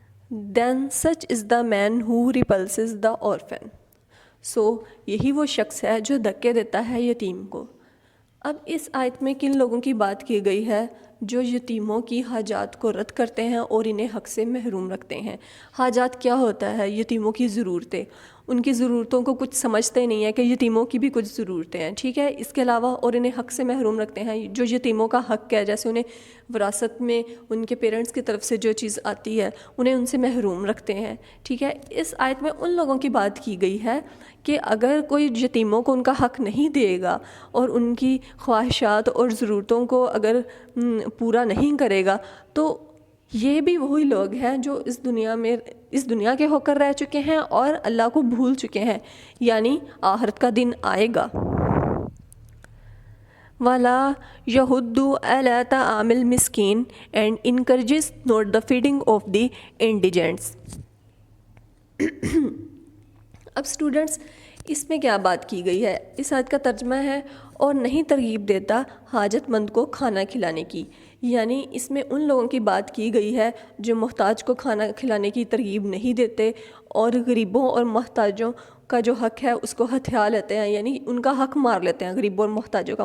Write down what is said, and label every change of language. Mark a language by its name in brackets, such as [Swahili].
[English] Then such is the man who repulses the orphan. [Urdu] So یہی وہ شخص ہے جو دھکے دیتا ہے یتیم کو. اب اس آیت میں کن لوگوں کی بات کی گئی ہے؟ جو یتیموں کی حاجات کو رد کرتے ہیں اور انہیں حق سے محروم رکھتے ہیں. حاجات کیا ہوتا ہے؟ یتیموں کی ضرورتیں. ان کی ضرورتوں کو کچھ سمجھتے نہیں ہیں کہ یتیموں کی بھی کچھ ضرورتیں ہیں. ٹھیک ہے؟ اس کے علاوہ اور انہیں حق سے محروم رکھتے ہیں. جو یتیموں کا حق ہے، جیسے انہیں وراثت میں ان کے پیرنٹس کی طرف سے جو چیز آتی ہے انہیں ان سے محروم رکھتے ہیں. ٹھیک ہے؟ اس آیت میں ان لوگوں کی بات کی گئی ہے کہ اگر کوئی یتیموں کو ان کا حق نہیں دے گا اور ان کی خواہشات اور ضرورتوں کو اگر پورا نہیں کرے گا تو یہ بھی وہی لوگ ہیں جو اس دنیا کے ہو کر رہ چکے ہیں اور اللہ کو بھول چکے ہیں، یعنی آخرت کا دن آئے گا. [Arabic] وَلَا يَحُضُّ عَلَىٰ طَعَامِ الْمِسْكِينِ [English] and encourages not the feeding of the indigents. [Urdu] اب اسٹوڈنٹس، اس میں کیا بات کی گئی ہے؟ اس آیت کا ترجمہ ہے اور نہیں ترغیب دیتا حاجت مند کو کھانا کھلانے کی. یعنی اس میں ان لوگوں کی بات کی گئی ہے جو محتاج کو کھانا کھلانے کی ترغیب نہیں دیتے اور غریبوں اور محتاجوں کا جو حق ہے اس کو ہتھیا لیتے ہیں، یعنی ان کا حق مار لیتے ہیں غریبوں اور محتاجوں کا.